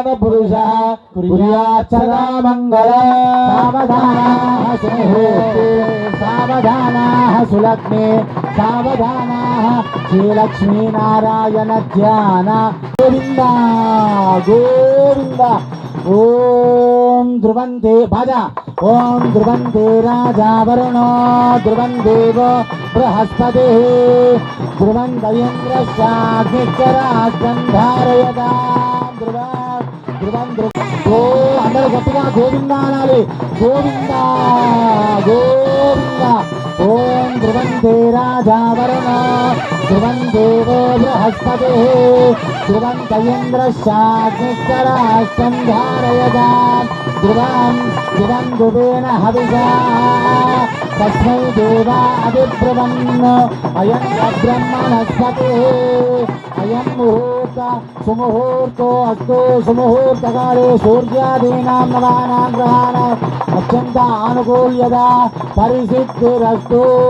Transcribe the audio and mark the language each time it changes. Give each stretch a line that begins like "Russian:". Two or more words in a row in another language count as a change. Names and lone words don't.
Sanskrit: पुरुषः कुर्यात् सदा मङ्गलम् सावधानाः सुमुहूर्ते सावधानाः सुलग्ने सावधानाः श्रीलक्ष्मीनारायण ध्यान गोविन्द गोविन्द ओम ध्रुवन्ते भजा ओम ध्रुवन्ते राजा वरुणो ध्रुवन् देवो बृहस्पतिः ध्रुवन्त इंद्रश्चाग्निश्चरास्कन्धारयता ध्रुवन्
Telugu: ఓ అందరూ గట్టిగా గోవింద అనాలి
Sanskrit: गोविन्द गोविन्द ओं ध्रुवन्ते राजा वरुण ध्रुवं देवो बृहस्पति ध्रुवन्त इन्द्रश्चाग्निश्चरास्कन्धारयदा ध्रुवं ध्रुवेण हविषा तस्मै देवा अभिब्रुवन् अयं ब्रह्मणस्पति अयं मुहूर्त सुमुहूर्तो अस्तु सुमुहूर्तकाले सूर्यादीनां नवानां ग्रहाणां अत्यन्त आनुकूल्यत परिसिद्धिरस्तु